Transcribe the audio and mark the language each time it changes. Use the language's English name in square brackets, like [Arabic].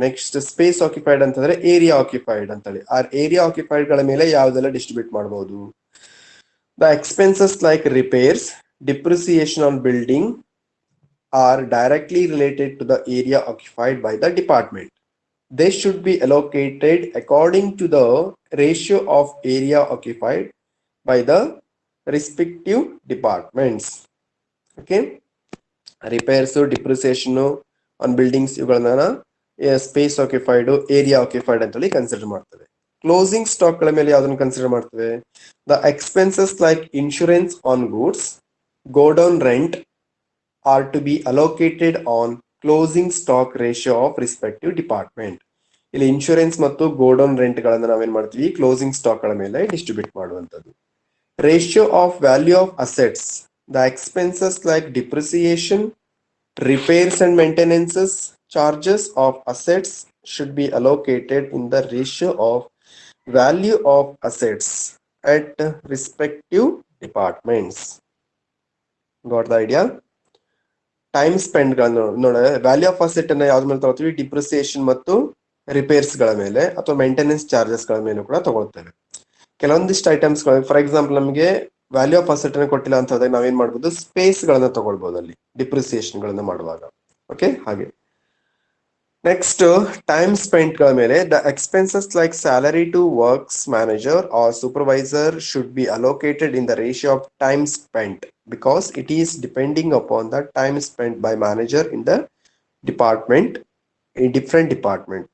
[Kannada] Next space occupied ಅಂತಂದ್ರೆ area occupied ಅಂತೇಳಿ. ಆ ಏರಿಯಾ ಆಕ್ಯುಪೈಡ್ ಗಳ ಮೇಲೆ ಯಾವ್ದೆಲ್ಲ ಡಿಸ್ಟ್ರಿಬ್ಯೂಟ್ ಮಾಡಬಹುದು? [English] The expenses like repairs, depreciation on building are directly related to the area occupied by the department. They should be allocated according to the ratio of area occupied by the respective departments. Okay, repairs, depreciation on buildings [Kannada] ಇವುಗಳನ್ನ space occupied, area occupied ಅಂತೇಳಿ consider ಮಾಡ್ತೇವೆ. Closing stock ಗಳ ಮೇಲೆ ಯಾವ್ದನ್ನು consider ಮಾಡ್ತೇವೆ? [English] The expenses like insurance on goods, godown rent are to be allocated on closing stock ratio of respective department. [Kannada] ಇಲ್ಲಿ insurance ಮತ್ತು godown rent ಗಳನ್ನ ನಾವೇನ್ ಮಾಡ್ತೀವಿ, ಕ್ಲೋಸಿಂಗ್ ಸ್ಟಾಕ್ ಗಳ ಮೇಲೆ ಡಿಸ್ಟ್ರಿಬ್ಯೂಟ್ ಮಾಡುವಂತದ್ದು. [English] Ratio of value of assets, the expenses like depreciation, repairs and maintenances charges of assets should be allocated in the ratio of value of assets at respective departments. Got the idea? [Kannada] Time spend ಗಳನ್ನು ನೋಡ, value of asset ಅನ್ನ ಯಾವ್ದ್ರ ಮೇಲೆ ತಗೋತೀವಿ? Depreciation ಮತ್ತು repairs ಗಳ ಮೇಲೆ ಅಥವಾ ಮೇಂಟೆನೆನ್ಸ್ ಚಾರ್ಜಸ್ ಗಳ ಮೇಲೆ ಕೂಡ ತಗೊಳ್ತೇವೆ. ಕೆಲವೊಂದಿಷ್ಟು ಐಟಮ್ಸ್ ಗಳು, ಫಾರ್ ಎಕ್ಸಾಂಪಲ್ ನಮಗೆ ವ್ಯಾಲ್ಯೂ ಆಫ್ ಅಸೆಟ್ ಅನ್ನು ಕೊಟ್ಟಿಲ್ಲ ಅಂತ ಹೋದಾಗ ನಾವೇನ್ ಮಾಡ್ಬೋದು? ಸ್ಪೇಸ್ ಗಳನ್ನ ತಗೊಳ್ಬಹುದು ಅಲ್ಲಿ ಡಿಪ್ರಿಸಿಯೇಷನ್ ಗಳನ್ನ ಮಾಡುವಾಗ. [English] Okay, ಹಾಗೆ next time spent ಗಳ ಮೇಲೆ, the expenses like salary to works manager or supervisor should be allocated in the ratio of time spent because it is depending upon the time spent by manager in the department, in different department.